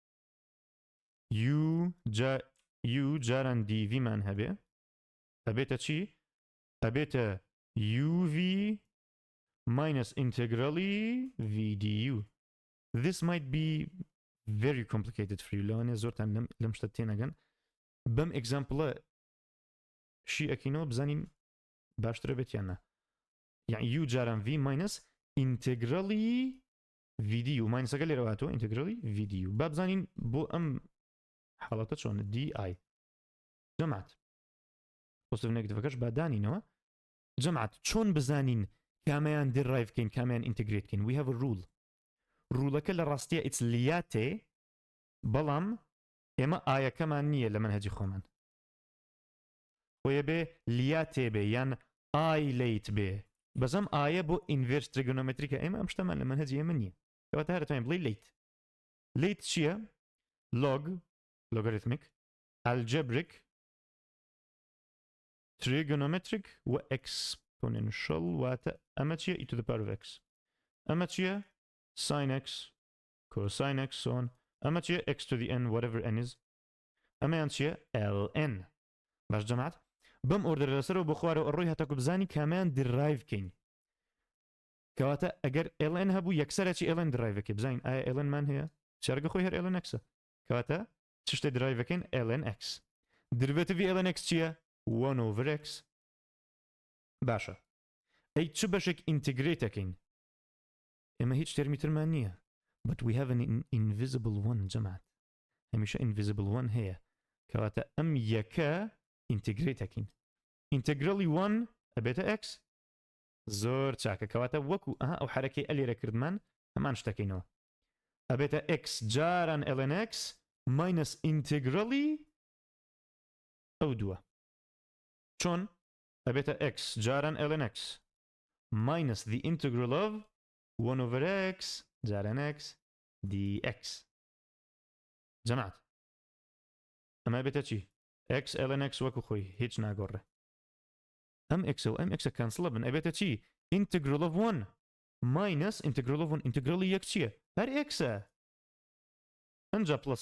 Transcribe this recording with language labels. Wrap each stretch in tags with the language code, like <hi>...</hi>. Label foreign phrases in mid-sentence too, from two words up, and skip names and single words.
<ckb>u جاران dv مان هەبێ ئەبێتە چی ئەبێتە</ckb> <en>uv minus integrally v du this might be very complicated for you</en> <ckb>لەوانێ زۆرتان لەم شتە تێنەگەن بەم ئێگزامپڵە شی ئەکەینەوە بزانین باشترە بێت یان نا یعنی u جاران</ckb> <en>v minus integrally v du</en> <ckb>ماینسەکە لێرە هاتووە</ckb> <en>integrally v du</en> <ckb>با بزانین بۆ ئەم حاڵەتە چۆنە di جەماعەت</ckb> <en>positive negative</en> <ckb>با دانینەوە جەماعەت چۆن بزانین کامیان دێرایڤ بکەین کامیان ئینتەگرێت بکەین</ckb> <en>we have a rule</en> <ckb>ڕوولەکە لە ڕاستیە</ckb> <en>it's LIATE</en> <ckb>بەڵام ئێمە ئایەکەمان نییە لە منهەجی خۆمان خۆیە بێ لیاتێ بێ یان</ckb> <en>ILATE</en> <ckb>بێ بەزەم ئایە بۆ</ckb> <en>inverse trigonometric</en> <ckb>ئێمە ئەم شتەمان لە منهەجی ئێمە نییە کەواتە هەر دەتوانین بڵێ لیت چییە</ckb> <en>logarithmic algebraic</en> <ckb>trigonometric و exponential واتە ئەمە چییە</ckb> <en>e to the power of x</en> <ckb>ئەمە چییە</ckb> <en>sin x cosine x so on</en> <ckb>ئەمە چییە</ckb> <en>x to the n whatever n is</en> <ckb>ئەمەیان چییە ln باش جەماعەت بەم ئۆردەرە لەسەرەوە بۆ خوارەوە ڕۆی هەتاکو بزانی کامیان دریڤ بکەین کەواتە ئەگەر ln هەبوو یەکسەرە چی ln دریڤەکەی بزانین ئایا ln مان هەیە چارگە خۆی هەر ln xە کەواتە چ شتێ دریڤەکەین ln x دریڤێتیڤی ln x چییە</ckb> <en>1 over x</en> <ckb>باشە ئەی چ بەشێک ئینتیگرێتەکەین ئێمە هیچ تێرمی ترمان نییە</ckb> <en>but we have an invisible one</en> <ckb>جەماعەت هەمیشە</ckb> <en>invisible one</en> <ckb>هەیە کەواتە ئەم یەکە ئینتیگرێتەکەین ئینتەگرەڵی 1 ئەبێتە x زۆر چاکە کەواتە وەکو ئەو حرەکەی ئەلێرە کردمان هەمان شتەکەینەوە ئەبێتە x جاران</ckb> <en>ln x minus integrally</en> <ckb>ئەو دووە چۆن ئەبێتە x جاران</ckb> <en>ln x minus the integral of 1 over x</en> <ckb>جاران x dx جەماعەت ئەمە بێتە چی</ckb> <en>x ln x</en> <ckb>وەکو خۆی هیچ ناگۆڕێ ئەم x و ئەم x کانسڵە بن ئەبێتە چی</ckb> <en>integral of 1 minus integral of 1 integrally</en> <ckb>یەک چییە هەر xە ئەنجا پلس</ckb>